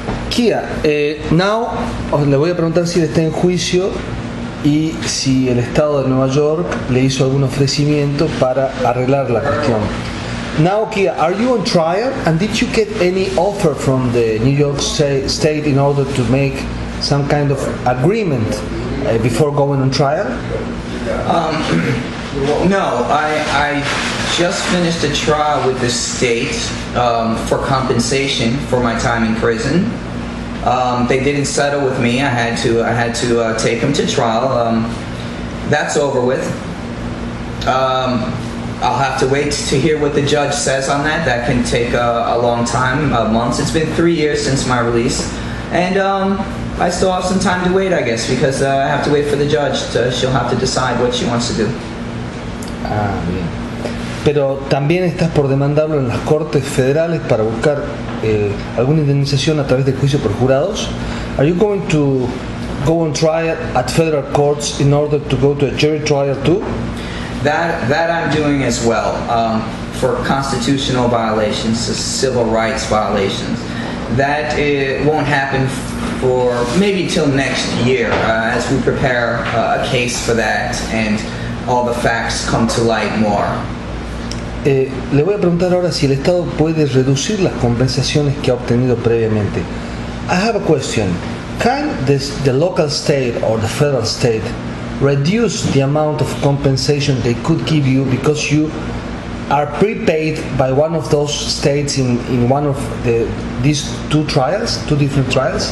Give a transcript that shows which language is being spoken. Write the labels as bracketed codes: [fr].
[es] Kia, now le voy a preguntar si él está en juicio y si el Estado de Nueva York le hizo algún ofrecimiento para arreglar la cuestión. [en] Now, Kia, are you on trial, and did you get any offer from the New York State in order to make some kind of agreement before going on trial? No, I just finished a trial with the state for compensation for my time in prison. They didn't settle with me. I had to take them to trial. That's over with. I'll have to wait to hear what the judge says on that. That can take a long time, months. It's been 3 years since my release, and I still have some time to wait, I guess, because I have to wait for the judge. She'll have to decide what she wants to do. [es] Ah, bien. Pero también estás por demandarlo en las Cortes Federales para buscar alguna indemnización a través del juicio por jurados. [en] Are you going to go on trial at federal courts in order to go to a jury trial too? That I'm doing as well, for constitutional violations, civil rights violations. That won't happen for maybe till next year, as we prepare a case for that and all the facts come to light more. [es] Le voy a preguntar ahora si el Estado puede reducir las compensaciones que ha obtenido previamente. [en] I have a question. Can the local state or the federal state reduce the amount of compensation they could give you because you are prepaid by one of those states in one of these two different trials?